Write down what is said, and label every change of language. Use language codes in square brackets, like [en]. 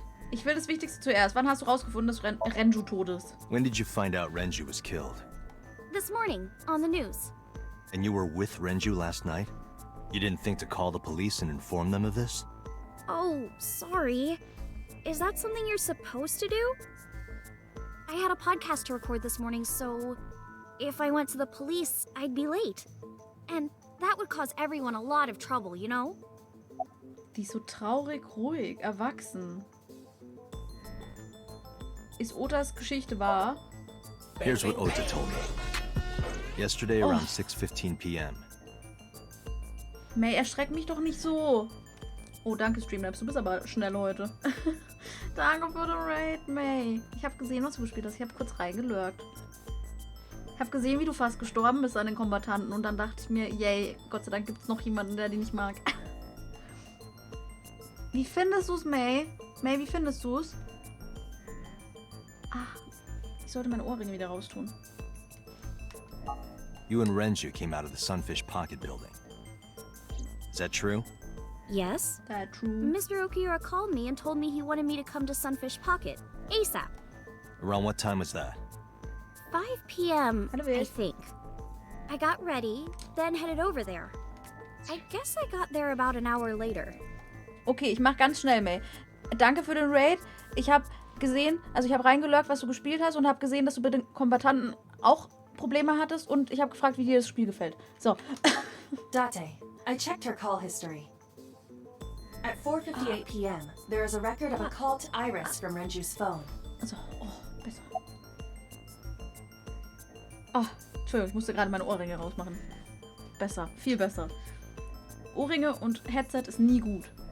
[de] Ich will das Wichtigste zuerst. Wann hast du rausgefunden, dass Renju tot ist? [en] When did you find out Renju was killed? This morning, on the news. And you were with Renju last night? You didn't think to call the police and inform them of this? Oh, sorry. Is that something you're supposed to do? I had a podcast to record this morning, so if I went to the police, I'd be late. And that would cause everyone a lot of trouble, you know? [de] Die ist so traurig, ruhig, erwachsen. Ist Otas Geschichte wahr? [en] Here's what Ota told me. Yesterday around 6:15 p.m. [de] May, erschreck mich doch nicht so. Oh, danke, Streamlabs. Du bist aber schnell heute. Danke für den Raid, May. Ich habe gesehen, was du gespielt hast. Ich habe kurz reingelurkt. Ich habe gesehen, wie du fast gestorben bist an den Kombattanten. Und dann dachte ich mir, yay, Gott sei Dank gibt es noch jemanden, der die nicht mag. Wie findest du's, May? May, wie findest du's? Ach, ich sollte meine Ohrringe wieder raustun. [en] You and Renju came out of the Sunfish Pocket building. Is that true? Yes. That true. Mr. Okiura called me and told me he wanted me to come to Sunfish Pocket, ASAP. Around what time was that? 5 p.m., I think. I got ready, then headed over there. I guess I got there about an hour later. [de] Okay, ich mach ganz schnell, May. Danke für den Raid. Ich habe gesehen, also ich habe reingelurkt, was du gespielt hast und habe gesehen, dass du mit den Kombattanten auch Probleme hattest und ich habe gefragt, wie dir das Spiel gefällt. So. [en] Date, I checked her call history. At 4:58 p.m., there is a record of a call to Iris from Renju's phone. [de] Also, oh, besser. Oh, Entschuldigung, ich musste gerade meine Ohrringe rausmachen. Besser, viel besser. Ohrringe und Headset ist nie gut.